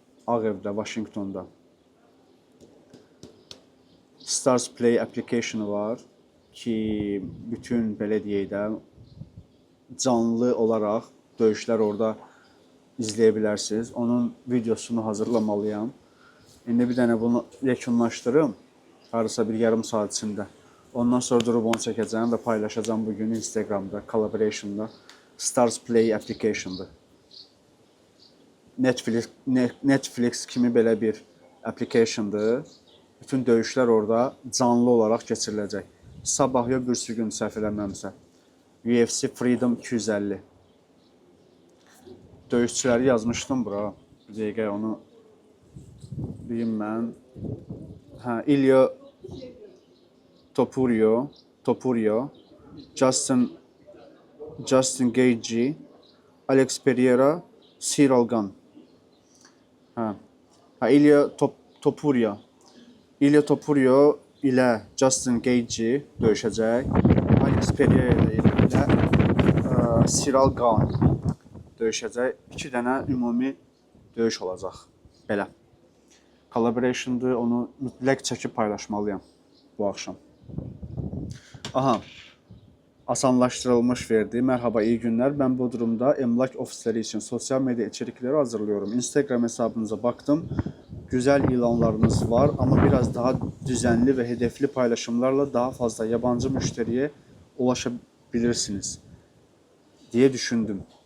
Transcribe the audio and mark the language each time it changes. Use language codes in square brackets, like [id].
[az] Ağ Evdə, Washingtonda. Stars Play application'ı var ki, bütün belə deyək də canlı olaraq döyüşlər orada izləyə bilərsiniz. Onun videosunu hazırlamalıyam. İndi bir dənə bunu yekunlaşdırım. Harasa bir yarım saat içində. Ondan sonra durub onu çəkəcəm və paylaşacağım bugün Instagramda, collaboration'da. Stars Play application'dır. Netflix kimi belə bir application'dır. Bütün döyüşlər orada canlı olaraq keçiriləcək. Sabah ya birisi gün səhv eləməmsə. UFC Freedom 250. Döyüşçüləri yazmışdım bura. Bir dəqiqə onu deyim mən. Hə, Ilya Topuria, Justin Gaethje, Alex Pereira, Ciryl Gane. Hə. Ilya Topuria. İlya Topuria ilə Justin Gaethje döyüşəcək. Alex Pereira ilə Ciryl Gane döyüşəcək. 2 dənə ümumi döyüş olacaq. Belə. Collaboration'dır. Onu mütləq çəkib paylaşmalıyam bu axşam. Aha. Asanlaşdırılmış verdi. [tr] Merhaba, iyi günler. Ben Bodrum'da emlak ofisleri için sosyal medya içerikleri hazırlıyorum. Instagram hesabınıza baktım. Güzel ilanlarınız var ama biraz daha düzenli ve hedefli paylaşımlarla daha fazla yabancı müşteriye ulaşabilirsiniz diye düşündüm.